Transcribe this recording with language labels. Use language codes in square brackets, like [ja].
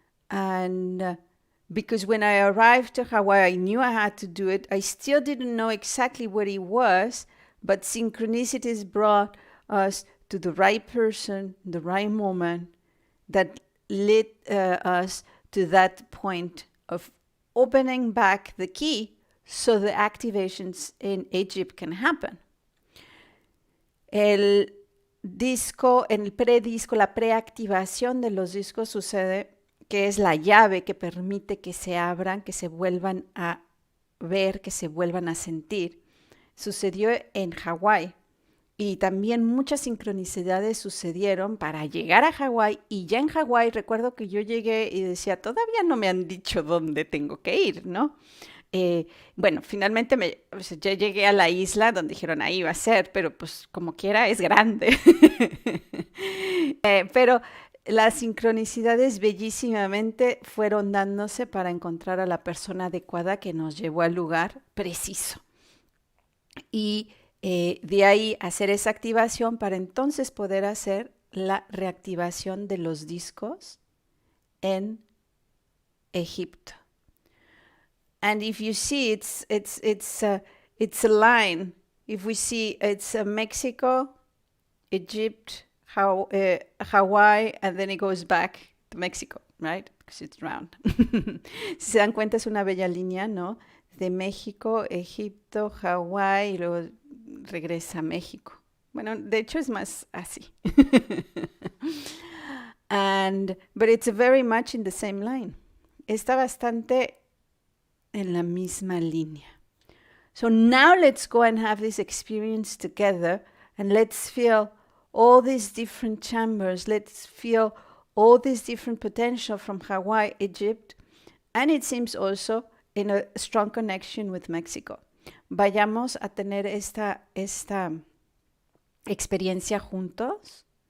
[en] And because when I arrived to Hawaii, I knew I had to do it. I still didn't know exactly what it was, but synchronicities brought us to the right person, the right moment that led us to that point of opening back the key so the activations in Egypt can happen. [es] El disco, en el predisco, la preactivación de los discos sucede que es la llave que permite que se abran, que se vuelvan a ver, que se vuelvan a sentir. Sucedió en Hawái y también muchas sincronicidades sucedieron para llegar a Hawái, y ya en Hawái recuerdo que yo llegué y decía, todavía no me han dicho dónde tengo que ir, ¿no? Bueno, finalmente ya llegué a la isla donde dijeron ahí va a ser, pero pues como quiera es grande. Pero las sincronicidades bellísimamente fueron dándose para encontrar a la persona adecuada que nos llevó al lugar preciso. Y de ahí hacer esa activación para entonces poder hacer la reactivación de los discos en Egipto. [en] And if you see, it's a line. If we see, it's Mexico, Egypt, Hawaii, and then it goes back to Mexico, right? Because it's round. [es] Si se dan cuenta, es una bella línea, ¿no? De México, Egipto, Hawái, y luego regresa a México. Bueno, de hecho es más así. [en] But it's very much in the same line. [es] Está bastante en la misma línea. [en] So now let's go and have this experience together, and let's feel all these different chambers. Let's feel all this different potential from Hawaii, Egypt, and it seems also in a strong connection with Mexico. [es] Vayamos a tener esta experiencia juntos.